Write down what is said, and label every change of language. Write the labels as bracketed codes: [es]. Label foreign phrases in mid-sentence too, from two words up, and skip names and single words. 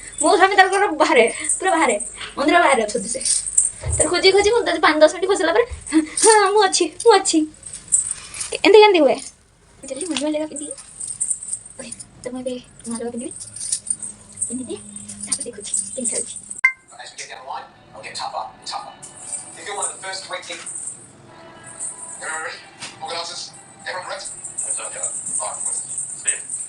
[or] ମୋ ସ୍ୱାମୀ ତାଙ୍କର ବାହାରେ ପୁରା ବାହାରେ ମନ୍ଦିର ବାହାରେ ଅଛନ୍ତି। ସେ ତାର ଖୋଜି ଖୋଜି ମୁଁ 5-10 ମିନିଟ୍ ଖୋଜିଲା ପରେ ହଁ ମୁଁ ଅଛି ଏମିତି କେମିତି ହୁଏ? ଚାଲି ମନ୍ଦିର ଲେଖା ପିନ୍ଧିକି ଓକେ ତ ମୁଁ ଏବେ ନୂଆ ଲେଖା ପିନ୍ଧିବି ଏମିତି ତାପରେ ଦେଖୁଛି କେମିତି ଚାଲିଛି। [en] As we get down the line, I'll get tougher and tougher. If you're one of the first 20... Everyone ready? Organisers? Everyone correct? That's okay. Alright, what's it?